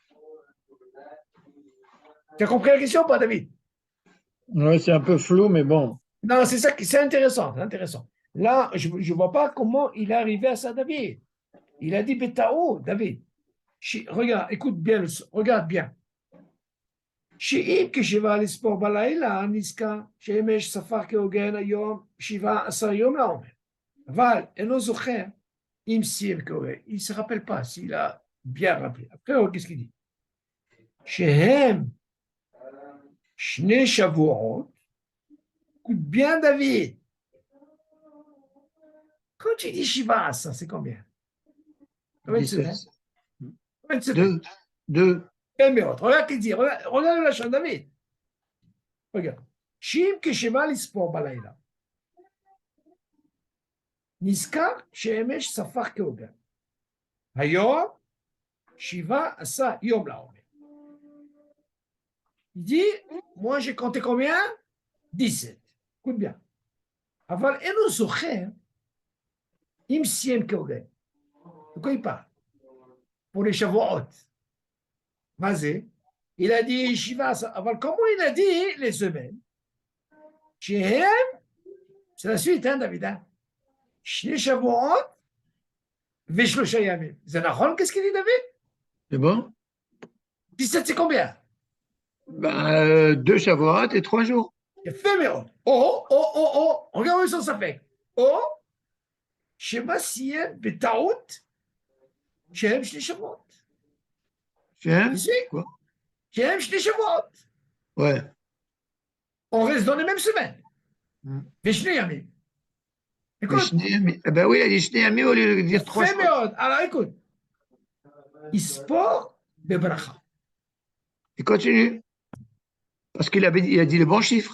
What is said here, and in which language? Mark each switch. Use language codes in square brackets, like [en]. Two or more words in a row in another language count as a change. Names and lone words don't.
[fr] Tu as compris la question ou pas, David? Oui, c'est un peu flou, mais bon. Non, c'est ça, c'est intéressant, c'est intéressant. Là, je ne vois pas comment il est arrivé à ça, David. Il a dit Betao, David. Regarde, écoute bien, regarde bien. [he] שאם כשבעה לספור בלילה נזכר שאמש ספר כהוגן היום 17 יום לעומר. אבל אינו זוכר אם סיים כהוגן. [fr] Il ne se rappelle pas s'il a bien rappelé. Après, qu'est-ce qu'il dit? [he] שהם שני שבועות. [fr] Écoute bien, David. Quand tu dis Shiva, ça, c'est combien? Combien de semaines? Combien de semaines? Deux. Regarde qu'il dit, regarde la chambre, David. Regarde. [he] שאם כשבע לספור בלילה, נזכר שאמש ספר כהוגן. היום 17 יום לעומר. [fr] Il dit, moi j'ai compté combien? 17. Écoute bien. [he] אבל אינו זוכר אם סיים כהוגן. [fr] De quoi il parle? Pour les Shavuot. Vas-y. Il a dit Shiva. Alors, comment il a dit les semaines? Shehem, c'est la suite, hein, David? [he] שני שבועות ושלושה ימים. [fr] Zanachon, qu'est-ce qu'il dit, David? C'est bon? 17, c'est combien? 2 Shavuot et 3 jours. Fait, mais oh. Regarde où ça fait. [he] Oh, שמא סיים בטעות שהם שני שבועות. Shehem? [fr] Quoi? [he] שהם שני שבועות. [fr] Ouais. On reste dans les mêmes semaines. [he] ושלושה ימים. Écoute. [fr] Ben oui, il a dit [he] שני ימים [fr] au lieu de dire 3 jours. Alors écoute. [he] יספור בברכה. [fr] Il continue. Parce qu'il a dit le bon chiffre.